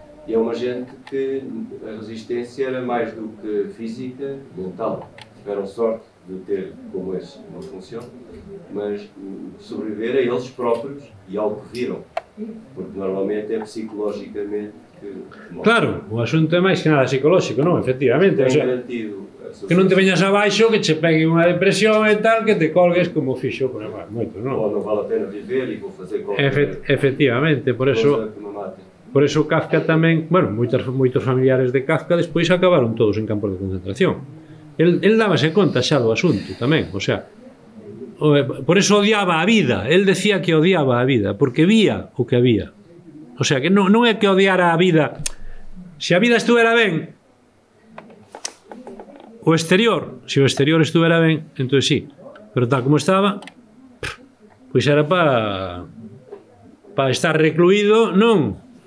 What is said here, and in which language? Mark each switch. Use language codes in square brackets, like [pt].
[pt] E é uma gente que a resistência era mais do que física, mental. Tiveram sorte de ter como esse uma função, mas sobreviver a eles próprios e ao que viram. Porque normalmente é psicologicamente que morre. [gl] Claro, o asunto é máis que nada psicolóxico, non? Efectivamente. O sea, que non te veñas abaixo, que che pegue unha depresión e tal, que te colgues como fixo, por exemplo, moitos, non? [pt] Ou non vale a pena viver e vou fazer qualquer [gl] efectivamente, por eso... Por eso Kafka tamén, bueno, moitos familiares de Kafka despois acabaron todos en campos de concentración. El dábase conta xa do asunto tamén, o sea, por eso odiaba a vida, el decía que odiaba a vida, porque vía o que había. O sea, que non é que odiara a vida. Se a vida estuvera ben, o exterior, se o exterior estuvera ben, entón sí, pero tal como estaba, pois era para estar recluído, non.